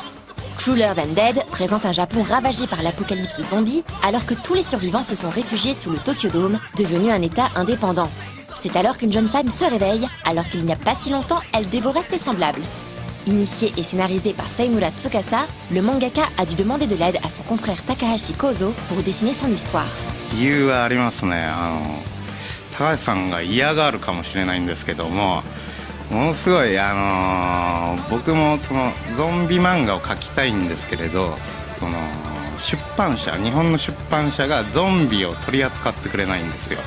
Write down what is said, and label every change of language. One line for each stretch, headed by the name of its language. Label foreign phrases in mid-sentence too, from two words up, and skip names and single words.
French: Crueler Than Dead présente un Japon ravagé par l'apocalypse zombie alors que tous les survivants se sont réfugiés sous le Tokyo Dome, devenu un état indépendant. C'est alors qu'une jeune femme se réveille, alors qu'il n'y a pas si longtemps, elle dévorait ses semblables. Initié et scénarisé par Seimura Tsukasa, le mangaka a dû demander de l'aide à son confrère Takahashi Kozo pour dessiner son histoire.
Japanese: 理由はありますね。高橋さんが嫌がるかもしれないんですけども、ものすごい僕もそのゾンビ漫画を描きたいんですけれど、その日本の出版社がゾンビを取り扱ってくれないんですよ。